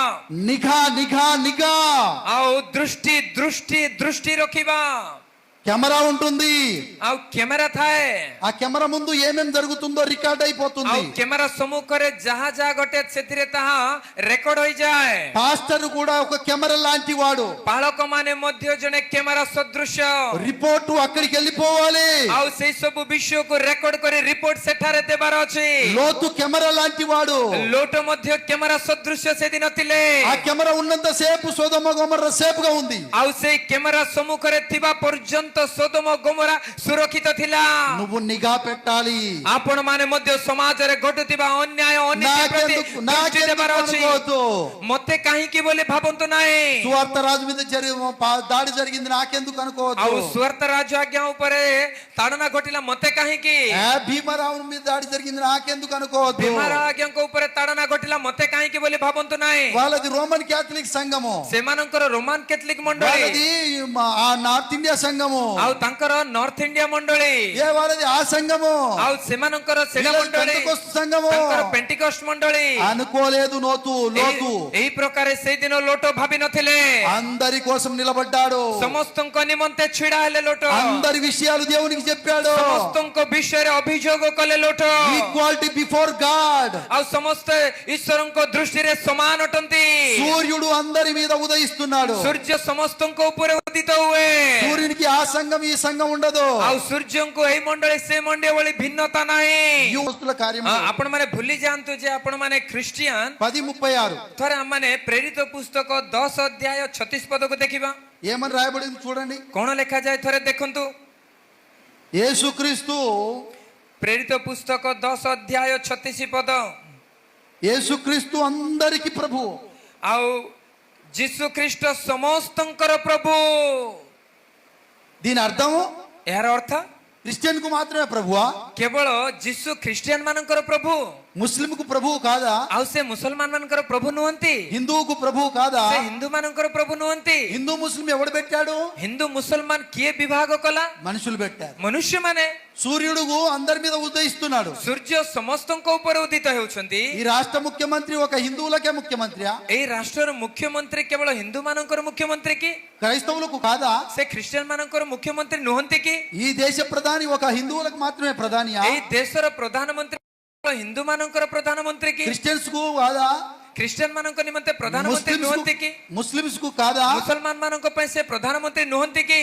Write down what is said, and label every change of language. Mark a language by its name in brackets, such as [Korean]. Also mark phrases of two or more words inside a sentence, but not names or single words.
[Telugu] నిఘా నిఘా నిఘా. [Odia] ଆଉ ଦୃଷ୍ଟି ଦୃଷ୍ଟି ଦୃଷ୍ଟି ରଖିବା। [Telugu] కెమెరా ఉంటుంది. [Odia] ଆଉ କ୍ୟାମେରା ଥାଏ। [Telugu] ఆ కెమెరా ముందు ఏమేం జరుగుతుందో రికార్డ్ అయిపోతుంది. [Odia] ଆଉ କ୍ୟାମେରା ସମ୍ମୁଖରେ ଯାହା ଯାହା ଘଟେ ସେଥିରେ ତାହା ରେକର୍ଡ ହୋଇଯାଏ। [Telugu] పాస్టర్ కూడా ఒక కెమెరా లాంటి వాడు. [Odia] ପାଳକ ମାନେ ମଧ୍ୟ ଜଣେ କ୍ୟାମେରା ସଦୃଶ୍ୟ। [Telugu] రిపోర్టు అక్కడికి వెళ్ళిపోవాలి. [Odia] ଆଉ ସେଇ ସବୁ ବିଷୟକୁ ରେକର୍ଡ କରି ରିପୋର୍ଟ ସେଠାରେ ଦେବାର ଅଛି। [Telugu] లోతు కెమెరా లాంటి వాడు. [Odia] ଲୋଟ ମଧ୍ୟ କ୍ୟାମେରା ସଦୃଶ୍ୟ ସେଦିନ ଥିଲେ। [Telugu] ఆ కెమెరా ఉన్నంత సేపు సోదమ గొమొర్ర సేఫ్ గా ఉంది. [Odia] ଆଉ ସେଇ କ୍ୟାମେରା ସମ୍ମୁଖରେ ଥିବା ପର୍ଯ୍ୟନ୍ତ ସୋଦମ ଗୋମରା ସୁରକ୍ଷିତ ଥିଲା। [Telugu] నువ్వు నిఘా పెట్టాలి. [Odia] ଆପଣ ମାନେ ମଧ୍ୟ ସମାଜରେ ଘଟୁଥିବା ଅନ୍ୟାୟ ଅନୀତି ପ୍ରତି ଦୃଷ୍ଟି ଦେବାର ଅଛି। ମତେ କାହିଁକି ବୋଲି ଭାବନ୍ତୁ ନାହିଁ। [Telugu] సువార్త రాజు మీద దాడి జరిగింది నాకెందుకు అనుకోవద్దు. [Odia] ଆଉ ସୁୱାର୍ଥ ରାଜ ଆଜ୍ଞା ଉପରେ ତାଡ଼ନା ଘଟିଲା ମତେ କାହିଁକି? [Telugu] భీమరావు మీద దాడి జరిగింది నాకెందుకు అనుకోవద్దు. [Odia] ଭୀମରାव ଆଜ୍ଞାଙ୍କ ଉପରେ ତାଡ଼ନା ଘଟିଲା ମତେ କାହିଁକି ବୋଲି ଭାବନ୍ତୁ ନାହିଁ। [Telugu] వాళ్ళది రోమన్ క్యాథలిక్ సంఘము. [Odia] ସେମାନଙ୍କର ରୋମାନ କ୍ୟାଥଲିକ ମଣ୍ଡଳୀ, [Telugu] వాళ్ళది ఆ నార్త్ ఇండియా సంఘము. [Odia] ଆଉ ତାଙ୍କର ନର୍ଥ ଇଣ୍ଡିଆ ମଣ୍ଡଳୀ, [Telugu] ఏ వాళ్ళది ఆ సంఘము. [Odia] ଆଉ ସେମାନଙ୍କର ସେଡ଼ା [Telugu] వీళ్ళది [Odia] ମଣ୍ଡଳୀ, [Telugu] పెంటెకోస్తు సంఘము. [Odia] ତାଙ୍କର పెంటికోଷ୍ଟ ମଣ୍ଡଳୀ। [Telugu] అనుకోలేదు లోతు. [Odia] ଏହି ପ୍ରକାର ସେଇଦିନ ଲୋଟ ଭାବି ନଥିଲେ। [Telugu] అందరి కోసం నిలబడ్డాడు. [Odia] ସମସ୍ତଙ୍କ ନିମନ୍ତେ ଛିଡା ହେଲେ ଲୋଟ। [Telugu] అందరి విషయాలు దేవునికి చెప్పాడు. [Odia] ସମସ୍ତଙ୍କ ବିଷୟରେ ଅଭିଯୋଗ କଲେ ଲୋଟ। [English] equality before God. [Odia] ଆଉ ସମସ୍ତେ ଈଶ୍ୱରଙ୍କ ଦୃଷ୍ଟିରେ ସମାନ ଅଟନ୍ତି। [Telugu] సూర్యుడు అందరి మీద ఉదయిస్తున్నాడు. [Odia] ସୂର୍ଯ୍ୟ ସମସ୍ତଙ୍କ ଉପରେ ଉଦିତ ହୁଏ। [Telugu] సూర్యునికి ఆ సంఘం ఈ సంఘం ఉండదు. [Odia] ଆଉ ସୂର୍ଯ୍ୟଙ୍କୁ ଏହି ମଣ୍ଡଳୀ ସେ ମଣ୍ଡଳୀ ଭଳି ଭିନ୍ନତା ନାହିଁ। [Telugu] యూస్తుల కార్యం [Odia] ଆପଣ ମାନେ ଭୁଲି ଯାଆନ୍ତୁ ଯେ ଆପଣ ମାନେ ଖ୍ରୀଷ୍ଟିଆନ। 10:36 ଥରେ ଆମେ ପ୍ରେରିତ ପୁସ୍ତକ 10 ଅଧ୍ୟାୟ 36 ପଦକୁ ଦେଖିବା। [Telugu] ఏమని రాయబడింది చూడండి. [Odia] କଣ ଲେଖାଯାଏ ଥରେ ଦେଖନ୍ତୁ। [Telugu] యేసుక్రీస్తు [Odia] ପ୍ରେରିତ ପୁସ୍ତକ 10 ଅଧ୍ୟାୟ 36 ପଦ। [Telugu] యేసుక్రీస్తు అందరికి ప్రభు. [Odia] ଆଉ ଯୀଶୁ ଖ୍ରୀଷ୍ଟ ସମସ୍ତଙ୍କର ପ୍ରଭୁ। [Telugu] దీని అర్థం [Odia] ଏହାର ଅର୍ଥ [Telugu] క్రిస్టియన్ కు మాత్రమే ప్రభువా? [Odia] କେବଳ ଯୀଶୁ ଖ୍ରୀଷ୍ଟିଆନ ମାନଙ୍କର ପ୍ରଭୁ, [Telugu] ముస్లిం కు ప్రభువు కాదా? [Odia] ଆଉ ସେ ମୁସଲମାନ ମାନଙ୍କର ପ୍ରଭୁ ନୁହନ୍ତି, [Telugu] హిందువుకు ప్రభువు కాదా? [Odia] ସେ ହିନ୍ଦୁ ମାନଙ୍କର ପ୍ରଭୁ ନୁହନ୍ତି। [Telugu] హిందూ ముస్లిం ఎవడు పెట్టాడు? [Odia] ହିନ୍ଦୁ ମୁସଲମାନ କିଏ ବିଭାଗ କଲା? [Telugu] మనుషులు పెట్టారు. [Odia] ମନୁଷ୍ୟମାନେ। [Telugu] సూర్యుడు అందరి మీద ఉదయిస్తున్నాడు. [Odia] ସୂର୍ଯ୍ୟ ସମସ୍ତଙ୍କ ଉପରେ ଉଦିତ ହେଉଛନ୍ତି। [Telugu] ఈ రాష్ట్ర ముఖ్యమంత్రి ఒక హిందువులకే ముఖ్యమంత్రియా? [Odia] ଏଇ ରାଷ୍ଟ୍ରର ମୁଖ୍ୟମନ୍ତ୍ରୀ କେବଳ ହିନ୍ଦୁ ମାନଙ୍କର ମୁଖ୍ୟମନ୍ତ୍ରୀ କି? [Telugu] క్రైస్తవులకు కాదా? [Odia] ସେ ଖ୍ରୀଷ୍ଟିଆନ ମାନଙ୍କର ମୁଖ୍ୟମନ୍ତ୍ରୀ ନୁହନ୍ତି କି? [Telugu] ఈ దేశ ప్రధాని ఒక హిందువులకు మాత్రమే ప్రధానియా? [Odia] ଏଇ ଦେଶର ପ୍ରଧାନମନ୍ତ୍ରୀ ହିନ୍ଦୁ ମାନଙ୍କର ପ୍ରଧାନମନ୍ତ୍ରୀ କି? [Telugu] క్రిస్టియన్స్ కు కాదా? [Odia] ଖ୍ରୀଷ୍ଟିଆନ ମାନଙ୍କ ନିମନ୍ତେ ପ୍ରଧାନମନ୍ତ୍ରୀ ନୁହନ୍ତି କି? [Telugu] ముస్లిమ్స్ కు కాదా? [Odia] ମୁସଲମାନ ମାନଙ୍କ ପାଇଁ ସେ ପ୍ରଧାନମନ୍ତ୍ରୀ ନୁହନ୍ତି କି?